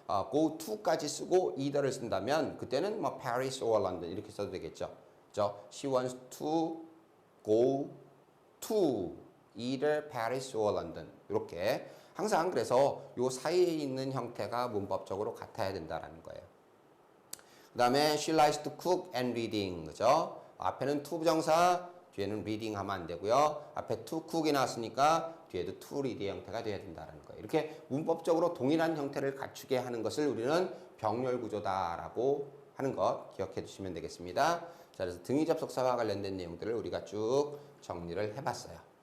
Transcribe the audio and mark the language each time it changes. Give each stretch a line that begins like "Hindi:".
Korean: go to까지 쓰고 either를 쓴다면 그때는
English: Paris or London
Korean: 이렇게 써도 되겠죠. 그죠?
English: she wants to go to either Paris or London
Korean: 이렇게 항상 그래서 요 사이에 있는 형태가 문법적으로 같아야 된다라는 거예요. 그 다음에
English: she likes to cook and reading
Korean: 그죠? 앞에는 to 부정사 뒤에는 reading 하면 안 되고요. 앞에 to cook이 나왔으니까 뒤에도 to read의 형태가 돼야 된다는 거예요. 이렇게 문법적으로 동일한 형태를 갖추게 하는 것을 우리는 병렬 구조다라고 하는 것 기억해 두시면 되겠습니다. 자, 그래서 등위 접속사와 관련된 내용들을 우리가 쭉 정리를 해봤어요.